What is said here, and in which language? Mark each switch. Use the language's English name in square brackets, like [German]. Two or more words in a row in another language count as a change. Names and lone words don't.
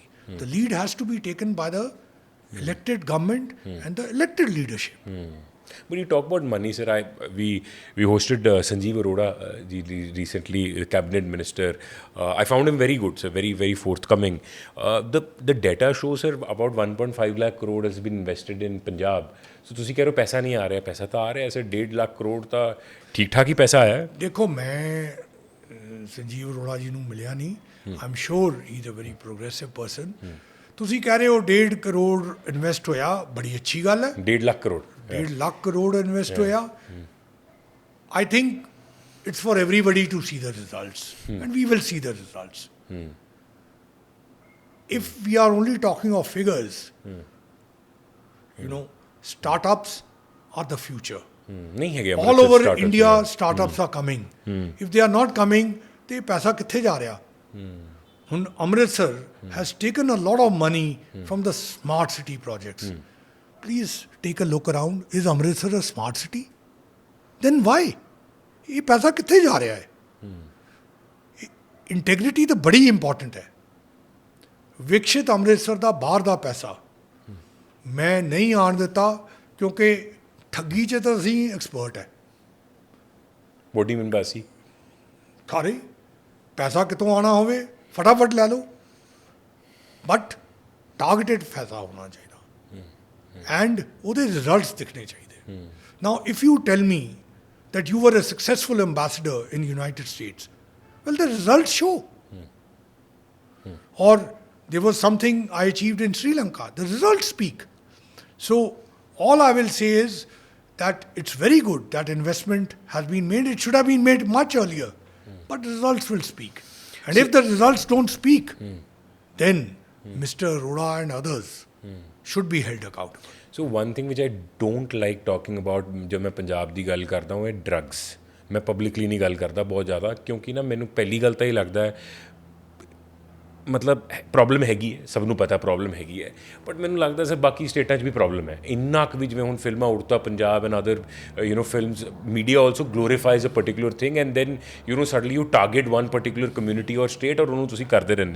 [English] The lead has to be taken by the elected government and the elected leadership. But you talk about money, sir. We hosted Sanjeev Arora recently, the cabinet minister. I found him very good, sir. Very, very forthcoming. The data shows, sir, about 1.5 lakh crore has been invested in Punjab. [Punjabi] So ਤੁਸੀਂ ਕਹਿ ਰਹੇ ਹੋ ਪੈਸਾ ਨਹੀਂ ਆ ਰਿਹਾ, ਪੈਸਾ ਤਾਂ ਆ ਰਿਹਾ ਹੈ, ਸਰ 1.5 ਲੱਖ ਕਰੋੜ ਤਾਂ ਠੀਕ ਠਾਕ ਹੀ ਪੈਸਾ ਆਇਆ ਹੈ. ਦੇਖੋ ਮੈਂ ਸੰਜੀਵ ਅਰੋੜਾ ਜੀ ਨੂੰ ਮਿਲਿਆ ਨਹੀਂ. [English] I'm sure he's a very progressive person. [Punjabi] ਤੁਸੀਂ ਕਹਿ ਰਹੇ ਹੋ 1.5 ਕਰੋੜ ਇਨਵੈਸਟ ਹੋਇਆ, ਬੜੀ ਅੱਛੀ ਗੱਲ ਹੈ. 1.5 ਲੱਖ ਕਰੋੜ. 1.5 ਲੱਖ ਕਰੋੜ ਇਨਵੈਸਟ ਹੋਇਆ. [English] I think it's for everybody to see the results. And we will see the results. If we are only talking of figures, you know, startups are the future. [Punjabi] ਨਹੀਂ ਹੈਗੇ [English] All over India, startups are coming. If they are not coming, [Punjabi] ਤੇ ਪੈਸਾ ਕਿੱਥੇ ਜਾ ਰਿਹਾ? [English] ਹੁਣ Amritsar has taken a lot of money from the smart city projects. Please take a look around. Is Amritsar a smart city? Then why? [Punjabi] ਇਹ ਪੈਸਾ ਕਿੱਥੇ ਜਾ ਰਿਹਾ ਹੈ? Integrity ਤਾਂ ਬੜੀ ਇੰਪੋਰਟੈਂਟ ਹੈ. ਵਿਕਸਿਤ ਅੰਮ੍ਰਿਤਸਰ ਦਾ ਬਾਹਰ ਦਾ ਪੈਸਾ ਮੈਂ ਨਹੀਂ ਆਣ ਦਿੱਤਾ ਕਿਉਂਕਿ ਠੱਗੀ 'ਚ ਤਾਂ ਅਸੀਂ ਐਕਸਪਰਟ ਹੈ. [English] What do you mean by ਅਸੀਂ? [Punjabi] ਸਾਰੇ ਪੈਸਾ ਕਿਤੋਂ ਆਉਣਾ ਹੋਵੇ ਫਟਾਫਟ ਲੈ ਲਓ, [English] but targeted [Punjabi] ਪੈਸਾ ਹੋਣਾ ਚਾਹੀਦਾ ਐਂਡ ਉਹਦੇ ਰਿਜ਼ਲਟਸ ਦਿਖਣੇ ਚਾਹੀਦੇ. [English] now if you tell me that you were a successful ambassador in the United States, well, the results show. Or there was something I achieved in Sri Lanka, the results speak. So all I will say is that it's very good that investment has been made. It should have been made much earlier, but results will speak. And if the results don't speak, then Mr. Arora and others should be held accountable. So one thing which I don't like talking about [Hindi] जब मैं पंजाब [Punjabi] ਦੀ ਗੱਲ ਕਰਦਾ ਹਾਂ, ਇਹ ਡਰੱਗਸ. ਮੈਂ ਪਬਲਿਕਲੀ ਨਹੀਂ ਗੱਲ ਕਰਦਾ ਬਹੁਤ ਜ਼ਿਆਦਾ, ਕਿਉਂਕਿ ਨਾ ਮੈਨੂੰ ਪਹਿਲੀ ਗੱਲ ਤਾਂ ਇਹ ਲੱਗਦਾ ਹੈ ਮਤਲਬ ਪ੍ਰੋਬਲਮ ਹੈਗੀ ਹੈ, ਸਭ ਨੂੰ ਪਤਾ ਪ੍ਰੋਬਲਮ ਹੈਗੀ ਹੈ, ਬਟ ਮੈਨੂੰ ਲੱਗਦਾ ਸਰ ਬਾਕੀ ਸਟੇਟਾਂ 'ਚ ਵੀ ਪ੍ਰੋਬਲਮ ਹੈ ਇੰਨਾ ਕੁ ਵੀ। ਜਿਵੇਂ ਹੁਣ ਫਿਲਮਾਂ [English] ਉੜਤਾ ਪੰਜਾਬ and other films, media also glorifies a particular thing and then suddenly you target one particular community or state, [Punjabi] ਔਰ ਉਹਨੂੰ ਤੁਸੀਂ ਕਰਦੇ ਰਹਿੰਦੇ ਹੋ।